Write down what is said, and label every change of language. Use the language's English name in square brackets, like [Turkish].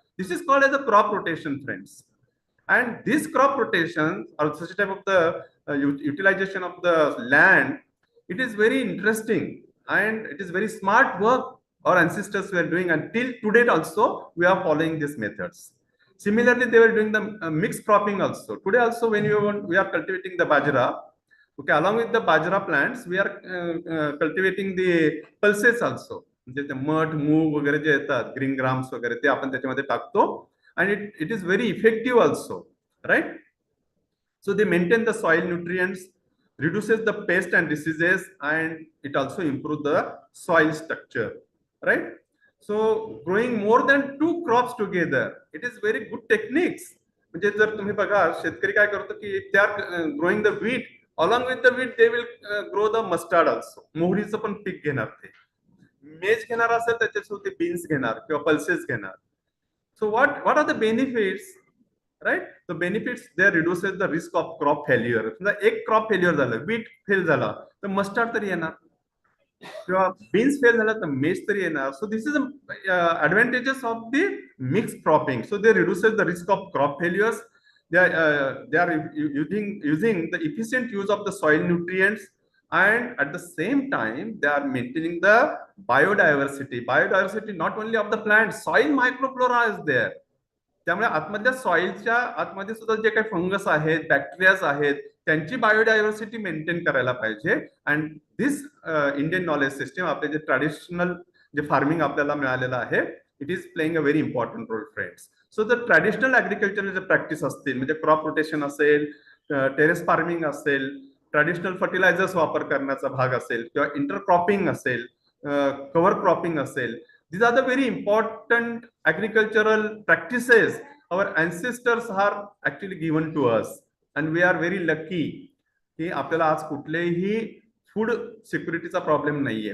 [English] This is called as a crop rotation, friends. And this crop rotation or such a type of the utilization of the land, it is very interesting and it is very smart work our ancestors were doing, and till today also we are following these methods. Similarly, they were doing the mixed cropping also. Today also, when we are cultivating the bajra, okay, along with the bajra plants, we are cultivating the pulses also. [Marathi] म्हणजे ते मठ मूग वगैरे जे येतात green grams वगैरे ते आपण त्याच्यामध्ये टाकतो, [English] and it is very effective also, right? So they maintain the soil nutrients, reduces the pest and diseases, and it also improves the soil structure, right? So growing more than 2 crops together, it is very good techniques. [Marathi] म्हणजे जर तुम्ही बघा शेतकरी काय करतो की [English] they are growing the wheat, along with the wheat they will grow the mustard also. [Marathi] मोहरीचं पण पीक घेणार ते, मेज घेणार असेल त्याच्यासोबत ते बीन्स घेणार किंवा पल्सेस घेणार. [English] So what are the benefits, right? The benefits, they reduces the risk of crop failure. [Marathi] समजा एक क्रॉप फेल्युअर झालं, बीट फेल झाला तर मस्टर्ड तरी येणार, किंवा बीन्स फेल झाला तर मेज तरी येणार. [English] So this is advantages of the mixed cropping. So they reduces the risk of crop failures. They are using the efficient use of the soil nutrients, and at the same time they are maintaining the biodiversity not only of the plant, soil microflora is there. [Marathi] त्यामुळे आतमधल्या सॉइलच्या आतमध्ये सुद्धा जे काही fungus आहेत, bacterias आहेत, त्यांची biodiversity maintain करायला पाहिजे. [English] and this Indian knowledge system, [Marathi] आपले जे ट्रॅडिशनल जे फार्मिंग आपल्याला मिळालेलं आहे, [English] It is playing a very important role friends. So the traditional agriculture [Marathi] जे प्रॅक्टिस असतील, म्हणजे क्रॉप रोटेशन असेल, टेरेस फार्मिंग असेल, ट्रॅडिशनल फर्टिलायझर्स वापर करण्याचा भाग असेल, किंवा इंटरक्रॉपिंग असेल, कव्हर क्रॉपिंग असेल, [English] these are the very important agricultural practices our ancestors are actually given to us, and we are very lucky [Marathi] की आपल्याला आज कुठलेही फूड सिक्युरिटीचा प्रॉब्लेम नाहीये.